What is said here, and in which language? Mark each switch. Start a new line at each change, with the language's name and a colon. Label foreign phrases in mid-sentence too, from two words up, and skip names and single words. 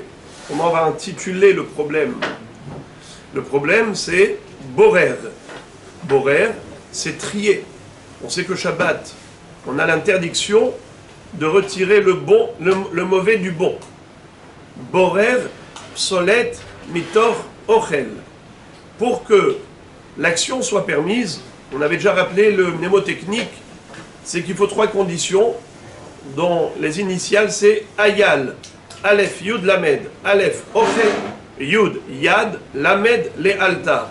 French: Comment on va intituler le problème? Le problème, c'est borer. Borer, c'est trier. On sait que Shabbat, on a l'interdiction de retirer le mauvais du bon. Borer,
Hebrew: פסולת מתוך אוכל.
French: Pour que l'action soit permise, on avait déjà rappelé le mnémotechnique, c'est qu'il faut 3 conditions, dont les initiales c'est Ayal,
Hebrew: אלף, יוד, למד. אלף, אוכל, יוד, יד, למד,
French: les altar.